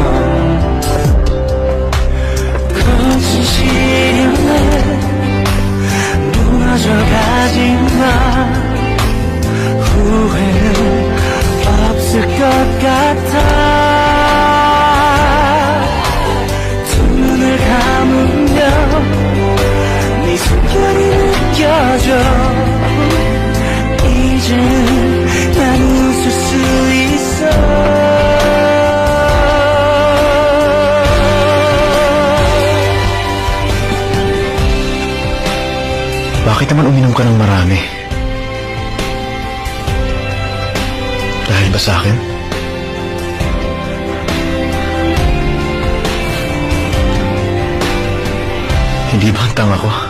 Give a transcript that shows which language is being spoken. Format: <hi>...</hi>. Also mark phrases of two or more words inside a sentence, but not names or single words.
<ko>거친 시련에 무너져가지마 후회는 없을 것 같아 두 눈을 감으면 네 숨결이 느껴져 이제는 난 웃을 수 있어</ko> <tl>Bakit naman uminom ka ng marami? Dahil ba sa akin? Hindi ba ang tanga ko?</tl>